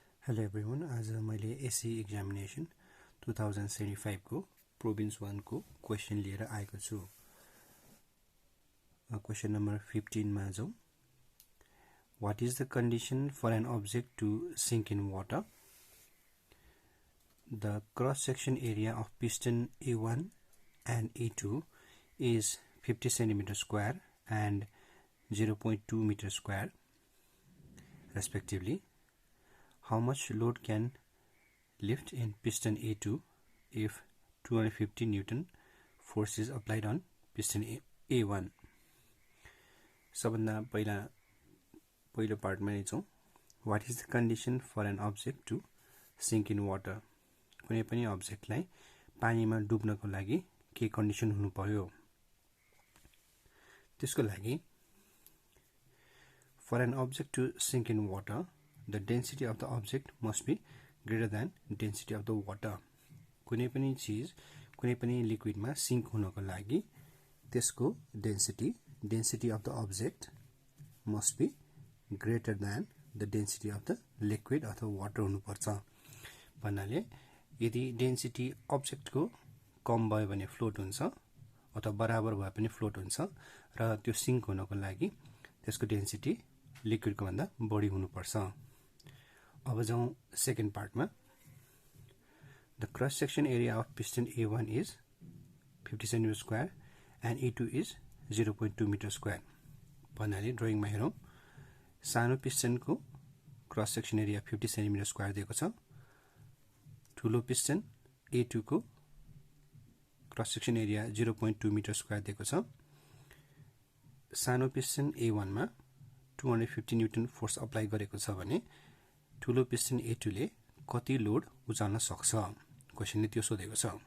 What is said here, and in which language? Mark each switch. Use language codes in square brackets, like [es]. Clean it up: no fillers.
[en] Hello everyone, [ne] आज मैले SC examination 2075 को प्रोभिन्स 1 को क्वेशन लिएर आएको छु। क्वेशन नम्बर 15 मा जाउँ। [en] What is the condition for an object to sink in water? The cross section area of piston A1 and A2 is 50 cm square and 0.2 meter square respectively. How much load can lift in piston A2 if 250 Newton force is applied on piston A1? [ne] सबभन्दा पहिलो पार्टमा नै छौं। [en] What is the condition for an object to sink in water? [ne] कुनै पनि अब्जेक्टलाई पानीमा डुब्नको लागि के condition हुनु पर्यो? त्यसको लागि [en] for an object to sink in water, the density of the object must be greater than density of the water. [ne] कुनै पनि चीज कुनै पनि लिक्विडमा सिंक हुनको लागि त्यसको [en] density of the object must be greater than the density of the liquid अथवा water हुनुपर्छ। [ne] भन्नाले यदि डेन्सिटी अब्जेक्टको कम भयो भने फ्लोट हुन्छ अथवा बराबर भए पनि फ्लोट हुन्छ र त्यो सिंक हुनको लागि त्यसको डेन्सिटी लिक्विडको भन्दा बढी हुनुपर्छ। अब जाउँ second पार्टमा। [en] The cross section area of piston A1 is 50 cm square and A2 is 0.2 meter square. [ne] भन्नाले ड्राइङमा हेरौं, सानो पिस्टनको cross section area 50 cm square दिएको छ। ठूलो पिस्टन A2 को cross section area 0.2 metre square दिएको छ। सानो पिस्टन A1 मा 250 न्यूटन फोर्स अप्लाई गरेको छ भने ठूलो पिस्टन A2 ले कति लोड उचाल्न सक्छ? क्वेशनले त्यो सोधेको छ।